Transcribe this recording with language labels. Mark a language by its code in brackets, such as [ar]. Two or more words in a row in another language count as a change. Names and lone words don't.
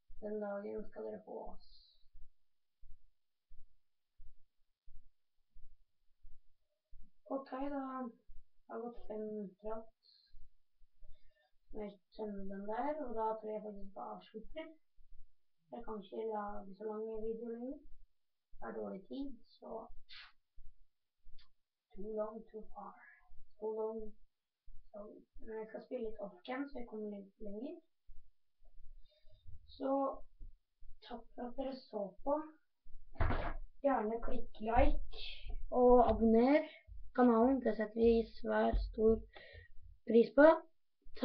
[no] Den dagen skal dere få oss. Ok da, det har gått 5 minutter alt. Jeg skjønner den der, og da tror jeg faktisk bare avslutter. Jeg kan ikke lage så lange videoer lenger. Det er dårlig tid, så [en] too long, too far. So long. [no] Men jeg skal spille litt off-cam, så jeg kommer litt lenger. Så takk for at dere så på. Gjerne klikk like og abonner kanalen. Det setter vi svært stor pris på.